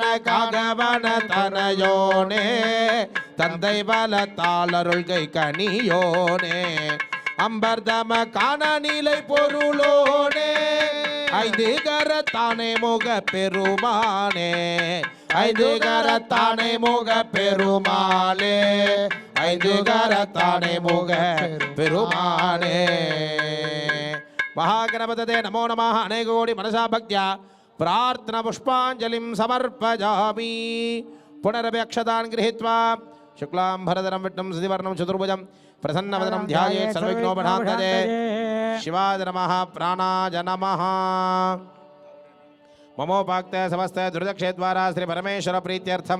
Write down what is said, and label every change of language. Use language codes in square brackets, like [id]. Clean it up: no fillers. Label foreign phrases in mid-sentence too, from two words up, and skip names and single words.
[ta] காகவன தனையோனே தந்தை பலத்தாளருள்கை கனியோனே அம்பர்தம காண நிலை பொருளோனே ஐந்து கரத்தானே முக பெருமானே ஐந்து கரத்தானே முக பெருமாளே ஐந்து கரத்தானே முக பெருமானே [sa] महागणपतये नमो नमः अनेकोटि मनसा भक्त्या प्रार्थना पुष्पाञ्जलिं समर्पयामि पुनरपि अक्षतान् गृहीत्वा शुक्लां भरधरं विष्णुं सुधिवर्णं चतुर्भुजं प्रसन्नवदनं ध्यायेत् सर्वविघ्नोपशान्तये शिवाय नमः प्राणाय नमः ममोपाक्ते समस्ते दुर्दक्षेद्वारा श्री परमेश्वर प्रीत्यर्थं